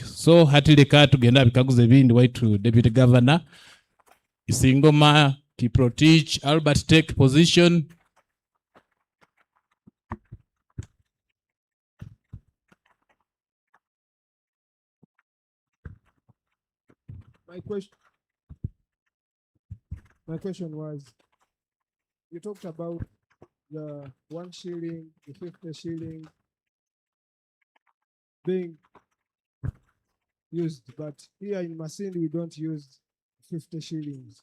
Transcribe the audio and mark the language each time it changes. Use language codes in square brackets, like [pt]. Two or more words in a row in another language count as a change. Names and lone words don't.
[nyo] So hati leka tugenda bikaguze bindi waitu [en] Deputy Governor Isingoma Kiprotich Albert take position. My question was, you talked about the 1 shilling, the 50 shilling being used, but here in Masindi we don't use 50 shillings.